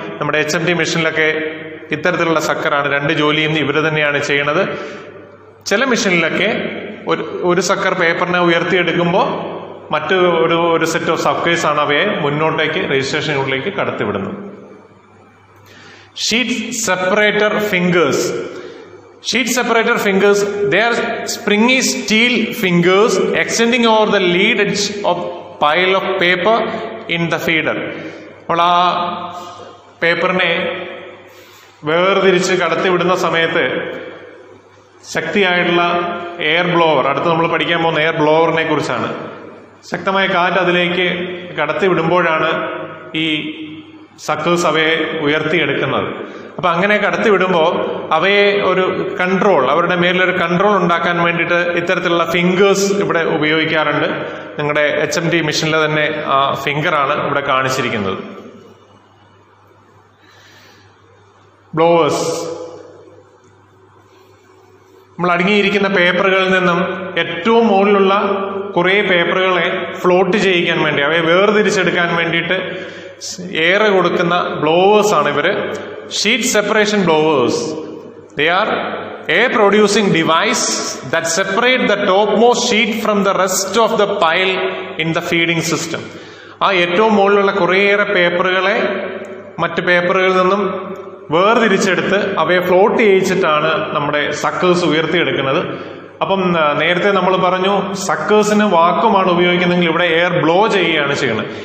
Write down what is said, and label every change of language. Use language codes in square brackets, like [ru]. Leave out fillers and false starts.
[ml] നമ്മുടെ HMD മെഷീനിലൊക്കെ ഇത്തരത്തിലുള്ള സക്കറാണ്, 2 ജോലിയും ഇവർ തന്നെയാണ് ചെയ്യണത്. ചില മെഷീനിലൊക്കെ ഒരു സക്കർ പേപ്പറിനെ ഉയർത്തിയെടുക്കുമ്പോൾ ഒരു സെറ്റ് ഓഫ് സക്കേഴ്സ് ആണ് അവയെ മുന്നോട്ടേക്ക് രജിസ്ട്രേഷൻ യൂണിറ്റിലേക്ക് കടത്തിവിടുന്നത്. Sheet separator fingers. [en] Sheet separator fingers, they are springy steel fingers extending over the lead edge of pile of paper in the feeder. [ml] അപ്പോൾ ആ പേപ്പറിനെ വേർതിരിച്ച് കടത്തിവിടുന്ന സമയത്ത് ശക്തിയായിട്ടുള്ള എയർ ബ്ലോവർ, അടുത്ത് നമ്മൾ പഠിക്കാൻ പോകുന്ന എയർ ബ്ലോവറിനെ കുറിച്ചാണ്. ശക്തമായ കാറ്റ് അതിലേക്ക് കടത്തിവിടുമ്പോഴാണ് ഈ സക്കേഴ്സ് അവയെ ഉയർത്തിയെടുക്കുന്നത്. അപ്പൊ അങ്ങനെ കടത്തിവിടുമ്പോൾ അവയെ ഒരു കൺട്രോൾ, അവരുടെ മേലൊരു കൺട്രോൾ ഉണ്ടാക്കാൻ വേണ്ടിയിട്ട് ഇത്തരത്തിലുള്ള ഫിംഗേഴ്സ് ഇവിടെ ഉപയോഗിക്കാറുണ്ട്. നിങ്ങളുടെ HMD മെഷീനിലെ തന്നെ ആ ഫിംഗറാണ് ഇവിടെ കാണിച്ചിരിക്കുന്നത്. ബ്ലോവേഴ്സ്. നമ്മൾ അടങ്ങിയിരിക്കുന്ന പേപ്പറുകളിൽ നിന്നും ഏറ്റവും മുകളിലുള്ള കുറെ പേപ്പറുകളെ ഫ്ലോട്ട് ചെയ്യിക്കാൻ വേണ്ടി, അവയെ വേർതിരിച്ചെടുക്കാൻ വേണ്ടിയിട്ട് എയർ കൊടുക്കുന്ന ബ്ലോവേഴ്സ് ആണ് ഇവര്. Sheet separation blowers. [en] They are air producing device that separate the topmost sheet from the rest of the pile in the feeding system. [ml] ആ ഏറ്റവും മുകളിലുള്ള കുറേയേറെ പേപ്പറുകളെ മറ്റ് പേപ്പറുകളിൽ നിന്നും വേർതിരിച്ചെടുത്ത് അവയെ ഫ്ലോട്ട് ചെയ്യിച്ചിട്ടാണ് നമ്മുടെ സക്കേഴ്സ് ഉയർത്തിയെടുക്കുന്നത്. അപ്പം നേരത്തെ നമ്മൾ പറഞ്ഞു സക്കേഴ്സിന് വാക്കുമാണ് ഉപയോഗിക്കുന്നതെങ്കിൽ ഇവിടെ എയർ ബ്ലോ ചെയ്യുകയാണ് ചെയ്യുന്നത്.